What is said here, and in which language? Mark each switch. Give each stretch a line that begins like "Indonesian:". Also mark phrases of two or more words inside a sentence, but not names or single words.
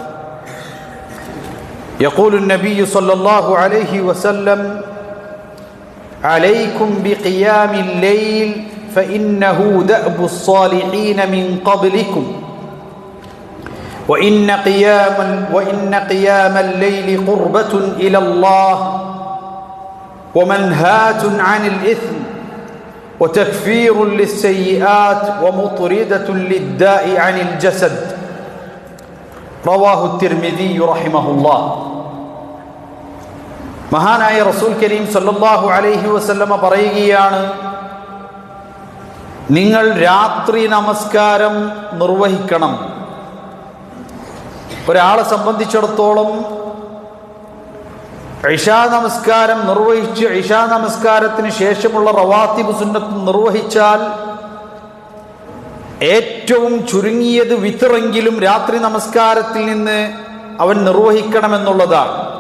Arabic: يقول النبي صلى الله عليه وسلم عليكم بقيام الليل فإنه دأب الصالحين من قبلكم وإن قيام الليل قربة إلى الله ومنهاة عن الإثم وتكفير للسيئات ومطردة للداء عن الجسد رواه الترمذي رحمه الله.
Malayalam: മഹാനായ
Arabic: رسول كريم صلى الله عليه وسلم
Malayalam: പറയുകയാണ്, നിങ്ങൾ രാത്രി നമസ്കാരം നിർവഹിക്കണം. ഒരാളെ സംബന്ധിച്ചിടത്തോളം ഇശാ നമസ്കാരം നിർവഹിച്ച് ഇശാ നമസ്കാരത്തിന് ശേഷമുള്ള റവാത്തിബ് സുന്നത്ത് നിർവഹിച്ചാൽ ഏറ്റവും ചുരുങ്ങിയത് വിത്റെങ്കിലും രാത്രി നമസ്കാരത്തിൽ നിന്ന് അവൻ നിർവഹിക്കണമെന്നുള്ളതാണ്.